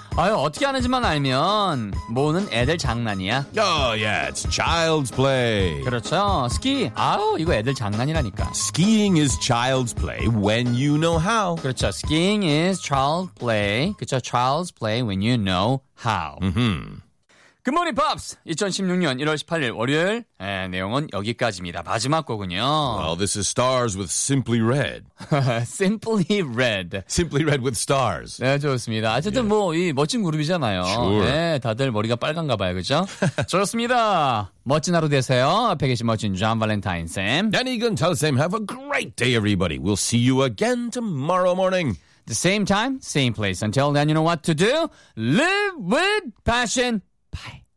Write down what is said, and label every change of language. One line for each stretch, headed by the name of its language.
Korean: 아유, 어떻게 하는지만 알면 모으는 애들 장난이야.
English: Oh yeah, it's child's play.
Korean: 그렇죠. 스키. 아우, 이거 애들 장난이라니까.
English: Skiing is child's play when you know how.
Korean: 그렇죠.
English: Skiing is child's play. 그렇죠. Child's play when you know how. Good morning, Pops.
Korean: 2016년 1월 18일 월요일. 네, 내용은 여기까지입니다. 마지막 곡은요.
English: Well, this is Stars with Simply Red. Simply Red. Simply Red with Stars.
Korean: 네, 좋습니다. 어쨌든 뭐 이 멋진 그룹이잖아요.
English: Sure.
Korean: 네, 다들 머리가 빨간가 봐요, 그렇죠? 좋습니다. 멋진 하루 되세요. 앞에 계신 멋진 존 발렌타인 쌤.
English: Danny Gunter, Sam. Have a great day, everybody. We'll see you again tomorrow morning. The same time, same place. Until then, you know what to do. Live with passion. Bye.